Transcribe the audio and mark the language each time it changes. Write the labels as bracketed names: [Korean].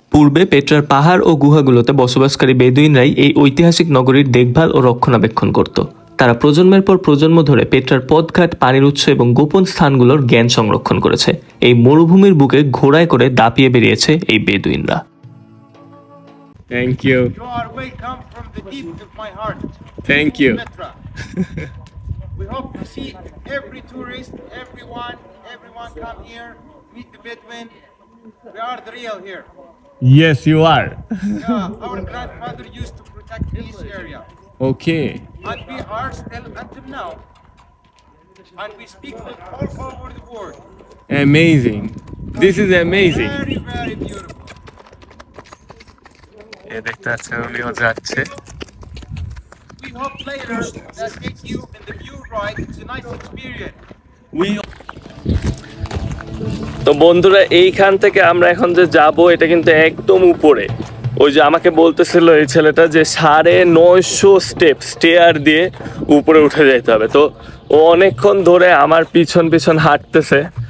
[Bangla] পূর্বে পেট্রার পাহাড় ও গুহাগুলোতে বসবাসকারী বেদুইনরাই এই ঐতিহাসিক নগরীর দেখভাল ও রক্ষণাবেক্ষণ করত। তারা প্রজন্মের পর প্রজন্ম ধরে পেট্রার পথঘাট, পানির উৎস এবং গোপন স্থানগুলোর জ্ঞান সংরক্ষণ করেছে। এই মরুভূমির বুকে ঘোড়ায় করে দাপিয়ে বেরিয়েছে এই বেদুইনরা। [English] Thank you. You are welcome from the deep of my heart. Thank you. Petra. We hope to see every tourist, everyone come here, meet the Bedouin. We are the real here. Yes, you are. Yeah, our grandfather used to protect this area. Okay. And we are still until now. And we speak with all over the world. Amazing. This is amazing. Very, very beautiful. [Bangla] এই দেখতে পাচ্ছেন উনিও যাচ্ছে। [English] We hope later that take you in the view ride. It's a nice experience. [Bangla] তো বন্ধুরা এইখান থেকে আমরা এখন যে যাব এটা কিন্তু একদম উপরে। ওই যে আমাকে বলতেছিল এই ছেলেটা যে 950 স্টেপ স্টেয়ার দিয়ে উপরে উঠে যেতে হবে। তো ও অনেকক্ষণ ধরে আমার পিছন পিছন হাঁটতেছে।